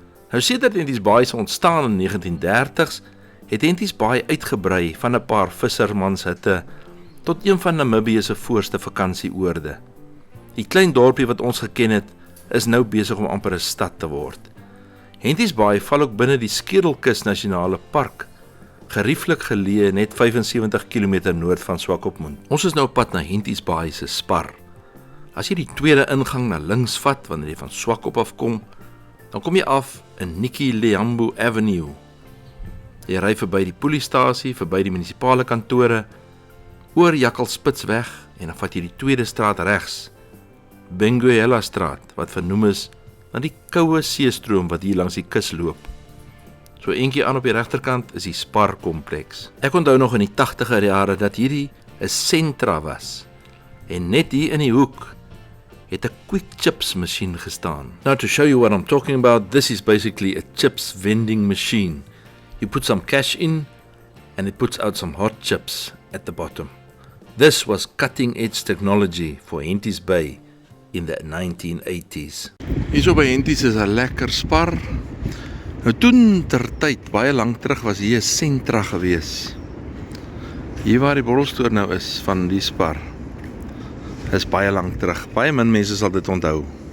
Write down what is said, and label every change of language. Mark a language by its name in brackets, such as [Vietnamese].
[Afrikaans] Nou sedert Henties Bay se ontstaan in 1930s het Henties Bay uitgebrei van 'n paar vissermanshutte tot een van Namibië se voorste vakansieoorde. Die klein dorpie wat ons geken het, is nou besig om amper 'n stad te word. Henties Bay val ook binne die Skedelkus Nasionale Park, gerieflik geleë net 75 km noord van Swakopmund. Ons is nou op pad na Henties Bay se Spar. As jy die tweede ingang na links vat wanneer jy van Swakop afkom, dan kom jy af in Niki-Leambo Avenue. Jy ry verby die poliestasie, verby die munisipale kantore, oor Jakkalspitsweg en dan vat jy die tweede straat regs, Benguela straat, wat vernoem is na die koue seestroom wat hier langs die kus loop. So eentjie aan op die regterkant is die Spar kompleks. Ek onthou nog in die 80er jare dat hierdie 'n sentra was. En net hier in die hoek het 'n quick chips masjien gestaan. [English] Now to show you what I'm talking about, this is basically a chips vending machine. You put some cash in and it puts out some hot chips at the bottom. This was cutting edge technology for Henties Bay in the 1980s. [Afrikaans] Hierso by Henties is 'n lekker Spar. Nou toen ter tyd, baie lank terug, was hier 'n sentra gewees. Hier waar die borrelstoer nou is van die Spar, is baie lank terug. Baie min mense sal dit onthou.